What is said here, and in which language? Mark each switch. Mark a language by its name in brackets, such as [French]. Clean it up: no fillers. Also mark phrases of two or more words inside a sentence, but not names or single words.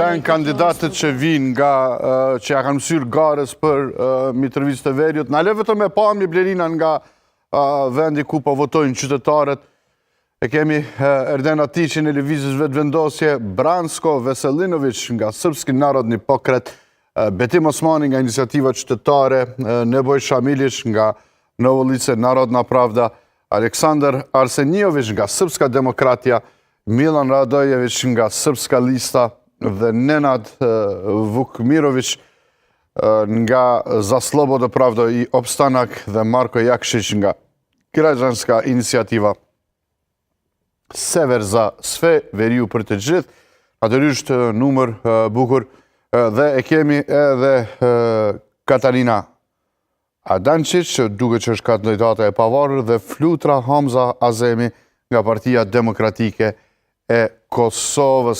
[Albanian] janë kandidatët që vinë nga që ja kanë mësyrë garës për Mitrovicën e Veriut. Na lë vetëm me pamje, Blerina, nga vendi ku po votojnë qytetarët. E kemi Erden Atiqin e Lëvizjes Vetvendosje, Bransko Veselinović nga Srpski narodni pokret, Betim Osmani nga Iniciativa Qytetare, Neboj Shamilić nga Novo lice Narodna Pravda, Aleksandar Arsenijović nga Srpska Demokratija, Milan Radojević nga Srpska lista dhe Nenad Vukmirović nga Za Slobodo Pravdo i Opstanak dhe Marko Jakšić nga Građanska inicijativa Sever za sve, veriu për të gjithë, natyrisht numër bukur, dhe e kemi edhe Katarina Adančić, duke që është kandidata e pavarur, dhe Flutra Hamza Azemi nga Partia Demokratike e Kosovës.